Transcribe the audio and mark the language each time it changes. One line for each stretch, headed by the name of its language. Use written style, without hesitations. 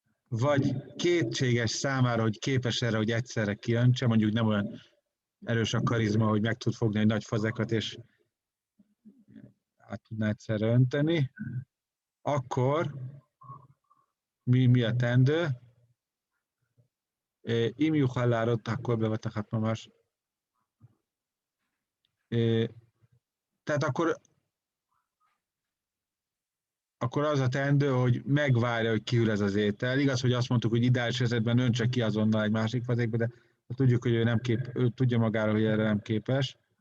Hungarian: vagy kétséges számára, hogy képes erre, hogy egyszerre kiöntse, mondjuk nem olyan erős a karizma, hogy meg tud fogni egy nagy fazekat, és át tudná egyszerre önteni, akkor mi a teendő?
Hebrew: אם יוכל להראות הכל בבת אחת ממש.
Hungarian: Tehát akkor az a teendő, hogy megvárja, hogy kihűl ez az étel. Igaz, hogy azt mondtuk, hogy ideális esetben öntse ki azonnal egy másik fazékba, de tudjuk, hogy ő tudja magára, hogy erre nem képes.